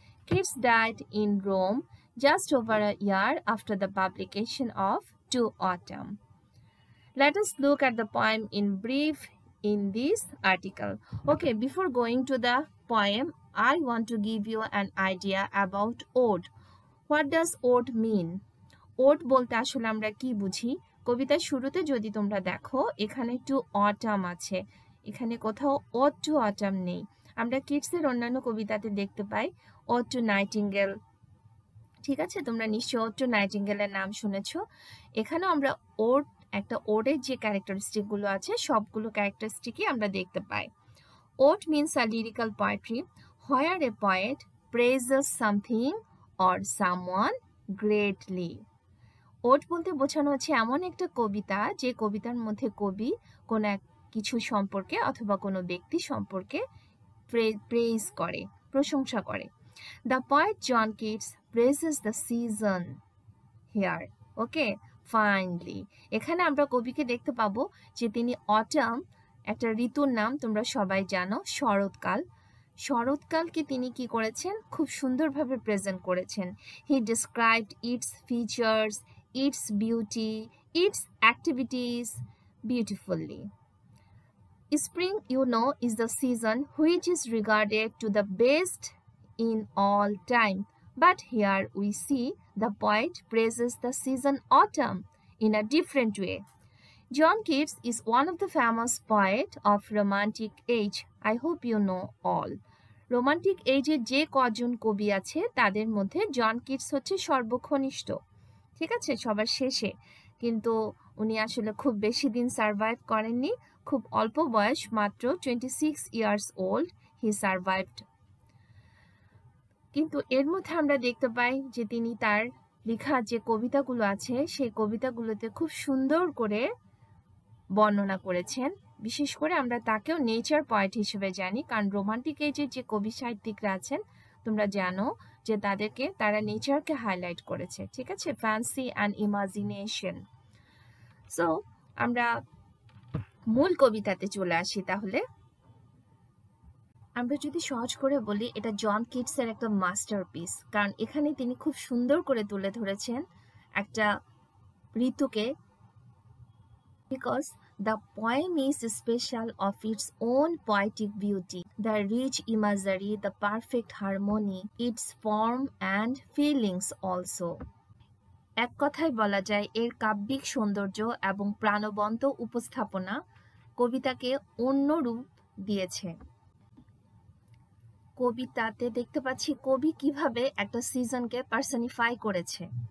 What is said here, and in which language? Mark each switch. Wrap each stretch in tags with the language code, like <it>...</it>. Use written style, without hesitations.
<en>Keats died in Rome just over a year after the publication of To Autumn. Let us look at the poem in brief in this article. Okay, before going to the poem, I want to give you an idea about ode. What does ode mean?</en> <bn>Ode বলতে আসলে আমরা কি বুঝি? কবিতার শুরুতে যদি তোমরা দেখো এখানে টু অটাম আছে, এখানে কোথাও ওড টু অটাম নেই। আমরা কিডসের অন্যান্য কবিতাতে দেখতে পাই ওড টু নাইটিঙ্গেল, ঠিক আছে? তোমরা নিশ্চয়ই ওড টু নাইটিঙ্গেলের নাম শুনেছো। এখানেও আমরা ওড, একটা ওডের যে ক্যারেক্টারিস্টিকগুলো আছে সবগুলো ক্যারেক্টারিস্টিকই আমরা দেখতে পাই।</bn> <en>Ode means a lyrical poetry where a poet praises something or someone greatly.</en> <bn>Ode বলতে বোঝানো হচ্ছে এমন একটা কবিতা যে কবিতার মধ্যে কবি কোনো এক কিছু সম্পর্কে অথবা কোনো ব্যক্তি সম্পর্কে প্রেজ করে, প্রশংসা করে।</bn> <en>The poet John Keats praises the season here. Okay, finally.</en> <bn>এখানে আমরা কবিকে দেখতে পাবো যে তিনি autumn, একটা ঋতুর নাম, তোমরা সবাই জানো শরৎকাল। শরৎকালকে তিনি কি করেছেন? খুব সুন্দরভাবে প্রেজেন্ট করেছেন।</bn> <en>He described its features, its beauty, its activities beautifully. Spring, you know, is the season which is regarded to the best in all time. But here we see the poet praises the season autumn in a different way. John Keats is one of the famous poets of Romantic age. I hope you know all.</en> <bn>Romantic age যে কজন কবি আছে তাদের মধ্যে John Keats হচ্ছে সর্বকনিষ্ঠ, ঠিক আছে, সবার শেষে। কিন্তু উনি আসলে খুব বেশি দিন সার্ভাইভ করেননি, খুব অল্প বয়স, মাত্র</bn> <en>26 years old he survived.</en> <bn>কিন্তু এর মধ্যে আমরা দেখতে পাই যে তিনি তার লেখা যে কবিতাগুলো আছে সেই কবিতাগুলোতে খুব সুন্দর করে বর্ণনা করেছেন। বিশেষ করে আমরা তাকেও নেচার পয়েট হিসেবে জানি, কারণ রোমান্টিক এজের যে কবি সাহিত্যিকরা আছেন তোমরা জানো যে তারা নেচারকে হাইলাইট করেছে, ঠিক আছে,</bn> <en>Fancy and imagination.</en> <bn>সো আমরা মূল কবিতাতে চলে আসি। তাহলে আমরা যদি সহজ করে বলি এটা জন কিটসের একটা মাস্টারপিস, কারণ এখানে তিনি খুব সুন্দর করে তুলে ধরেছেন একটা ঋতুকে।</bn> <en>Because the poem is special of its own poetic beauty, the rich imagery, the perfect harmony, its form and feelings also.</en> <bn>এক কথায় বলা যায় এর কাব্যিক সৌন্দর্য এবং প্রাণবন্ত উপস্থাপনা কবিতাকে অন্য রূপ দিয়েছে। কবিতাতে দেখতে পাচ্ছি কবি কিভাবে একটা সিজনকে পার্সনিফাই করেছে।</bn>